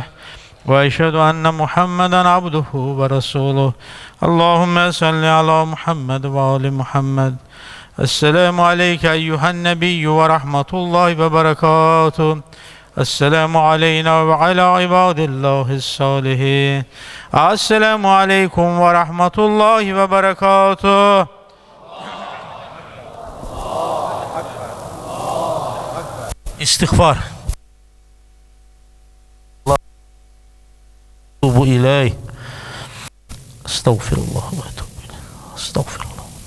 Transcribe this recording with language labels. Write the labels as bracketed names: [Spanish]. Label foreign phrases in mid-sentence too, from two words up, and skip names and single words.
[Arabic] وأشهد أن محمدا عبده ورسوله اللهم صل على محمد وآل محمد السلام عليك أيها النبي ورحمة الله وبركاته السلام علينا وعلى عباد الله الصالحين السلام عليكم ورحمة الله وبركاته İstiğfar. توبوا إليه. أستغفر الله وأتوب إليه. Estağfirullah.